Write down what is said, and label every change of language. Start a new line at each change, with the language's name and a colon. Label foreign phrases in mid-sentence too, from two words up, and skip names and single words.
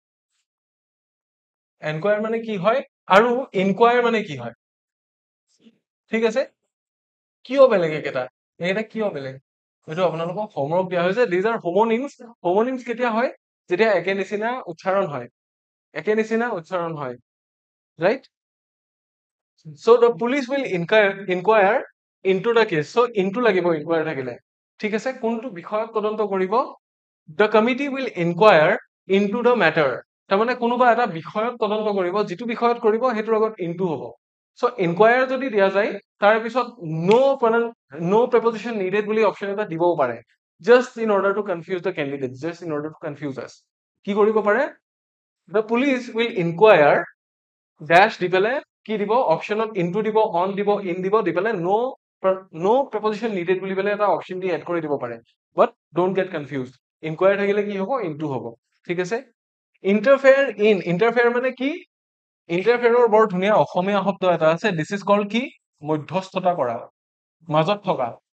Assamese: আৰু ইনকোয়াৰ মানে কি হয় ঠিক আছে কিয় বেলেগ এইকেইটা কিয় বেলেগ এইটো আপোনালোকক হোমৱৰ্ক দিয়া হৈছে
English: these are homonyms
Assamese: কেতিয়া হয় যেতিয়া একে নিচিনা উচ্চাৰণ হয়
English: right so the police will inquire into the case so into
Assamese: লাগিব inquire থাকিলে ঠিক আছে কোনটো বিষয়ত তদন্ত কৰিব
English: the committee will inquire into the matter
Assamese: তাৰমানে কোনোবা এটা বিষয়ত তদন্ত কৰিব যিটো বিষয়ত কৰিব হেতুৰ আগত into হ'ব সো ইনকুৱায়াৰ যদি দিয়া যায় তাৰ পিছত
English: no preposition needed
Assamese: বুলি অপচন এটা দিবও পাৰে
English: just in order to confuse the candidate just in order to confuse us
Assamese: কি কৰিব পাৰে
English: the police will inquire dash
Assamese: দি পেলাই কি দিব অপশনত ইনটু দিব অন দিব ইন দিব দি পেলাই
English: no preposition needed
Assamese: বুলি পেলাই এটা অপশন দি এড কৰি দিব পাৰে
English: but don't get confuse
Assamese: ইনকুৱায়াৰ থাকিলে কি হ'ব ইনটু হ'ব ঠিক আছে ইণ্টাৰফেয়াৰ মানে কি ইণ্টাৰফেয়াৰৰ বৰ ধুনীয়া অসমীয়া শব্দ এটা আছে
English: this is called
Assamese: কি মধ্যস্থতা কৰা মাজত থকা